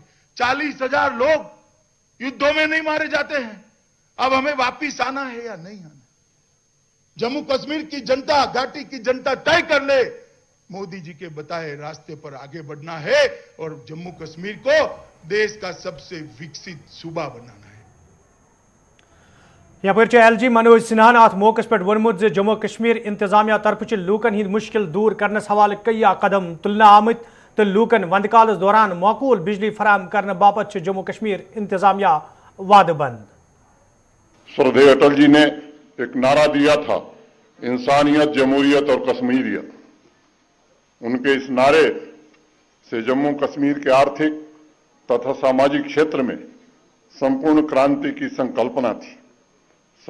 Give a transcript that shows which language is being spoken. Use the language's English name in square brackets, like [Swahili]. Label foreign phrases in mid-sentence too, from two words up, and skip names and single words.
[Hindi] 40,000 लोग युद्धों में नहीं मारे जाते हैं। अब हमें वापिस आना है या नहीं आना? जम्मू कश्मीर की जनता, घाटी की जनता तय कर ले। मोदी जी के बताए रास्ते पर आगे बढ़ना है और जम्मू कश्मीर को देश का सबसे विकसित सूबा बनाना है। [Kashmiri] यपर LG मनोज सिन्हा अत मौके पे वोनमुत जम्मू कश्मीर इंतजामिया तरफ लूकन हिंद मुश्किल दूर करने हवाले कई कदम तुलना आमत तो लूकन वंदकाल दौरान माकूल बिजली फराम करने बाबत जम्मू कश्मीर इंतजामिया वादबंद। [Hindi] श्रद्धेय अटल जी ने एक नारा दिया था, इंसानियत, जमहूरियत और कश्मीरियत। उनके इस नारे से जम्मू कश्मीर के आर्थिक तथा सामाजिक क्षेत्र में संपूर्ण क्रांति की संकल्पना थी।